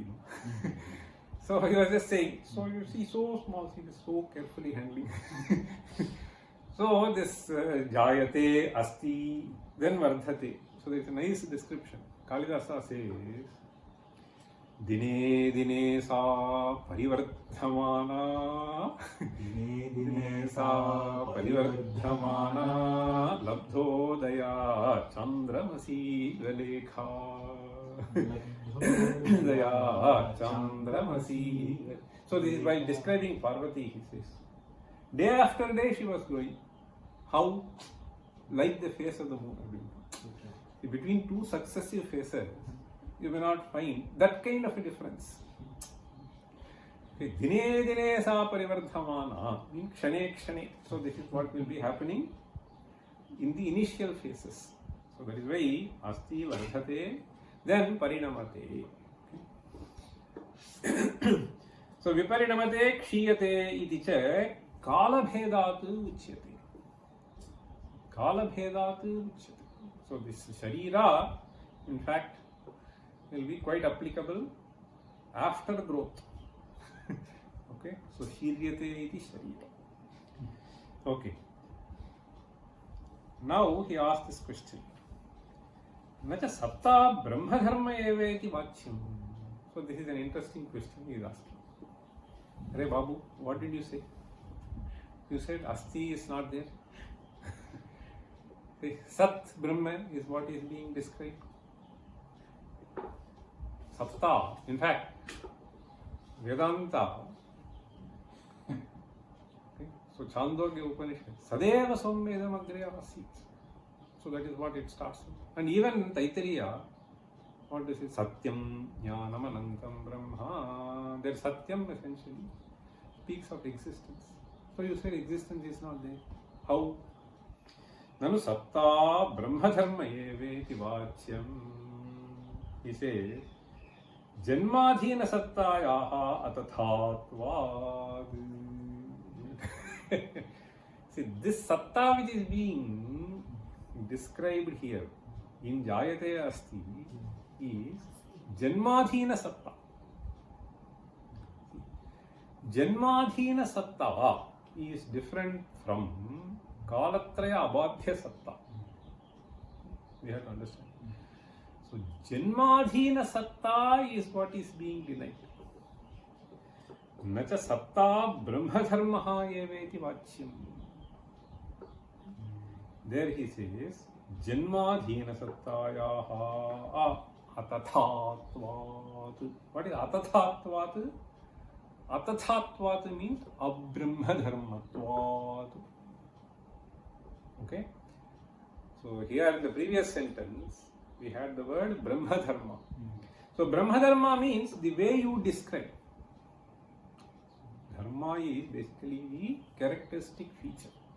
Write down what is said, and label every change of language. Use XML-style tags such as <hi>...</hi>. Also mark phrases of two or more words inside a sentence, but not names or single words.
<en>So he was just saying, so you see, so small, he is so carefully handling. So this</en> <sa>Jayate, Asti,</sa> <en>then Vardhate. So there is a nice description. Kalidasa says,</en> <sa>Dine dine sa parivardhamana. Dine dine sa parivardhamana. Labdhodaya chandramasi galekha. Daya chandramasi.</sa> <en>So this is by describing Parvati, he says. Day after day she was growing. How? Like the face of the moon. Okay. Between two successive phases, you may not find that kind of a difference.</en> <sa>Dine dine sa parivardhamana means kshane kshane.</sa> <en>So this is what will be happening in the initial phases. So that is why</en> <sa>asti vardhate,</sa> <en>then parinamate.</en> <sa>So viparinamate kshiyate iti cha kalabhedat uchyate. Kalabhedat uchyate.</sa> <en>So this sharira, in fact, will be quite applicable after growth.</en> <sa>Okay, so shiryate iti sharira.</sa> <en>Okay. Now he asked this question.</en> <sa>Nacha satta brahma dharma eva iti vachyam.</sa> <en>So this is an interesting question he is asking. Hare Babu, what did you say? You said asti is not there.</en> <sa>Sat Brahman</sa> <en>is what is being described. Satta, in fact, Vedanta. Okay.</en> <sa>So Chandogya Upanishad, Sadeva Somvedam Agre Asit.</sa> <en>So that is what it starts with. And even Taittiriya, what does it?</en> <sa>Satyam Jnanam Anantam Brahma.</sa> <en>There Satyam essentially speaks of existence. So you said existence is not there. How?</en> <sa>Nanu satta brahma dharma eveti vachyam. He says, janmadhina sattayaha atathatvad.</sa> <en>See, this satta which is being described here in</en> <sa>Jayate Asti</sa> <en>is</en> <sa>janmadhina satta. Janmadhina satta</sa> <en>is different from</en> <sa>Kalatraya abadhya satta.</sa> <en>We have to understand. So</en> <sa>janmadhina satta</sa> <en>is what is being denied.</en> <sa>Nacha satta brahma dharmaha eveti vachyam.</sa> <en>There he says</en> <sa>janmadhina sattayaha atathatvat.</sa> <en>What is atathatvat?</en> <sa>Atathatvat means abrahma dharmatvat.</sa> <en>Okay. So here in the previous sentence we had the word</en> <sa>Brahma Dharma.</sa> <en>So</en> <sa>Brahma Dharma</sa> <en>means the way you describe. Dharma is basically the characteristic feature.</en>